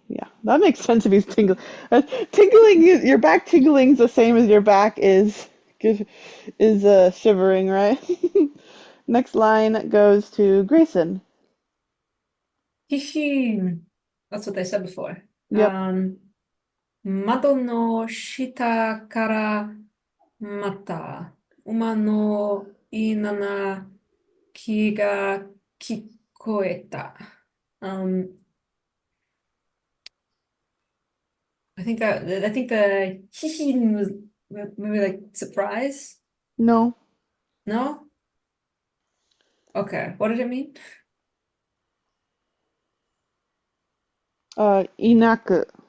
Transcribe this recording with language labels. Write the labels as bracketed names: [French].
[English] Yeah, that makes sense if he's tingling. Your back tingling is the same as your back is shivering, right? Next line goes to Grayson. Hihi. That's what they said before. Yep. [Japanese] 窓の下からまた馬のいいな気が聞こえた。 [English] I think the hishin was maybe like surprise. No. No? Okay. What did it mean? [Japanese] Inaku.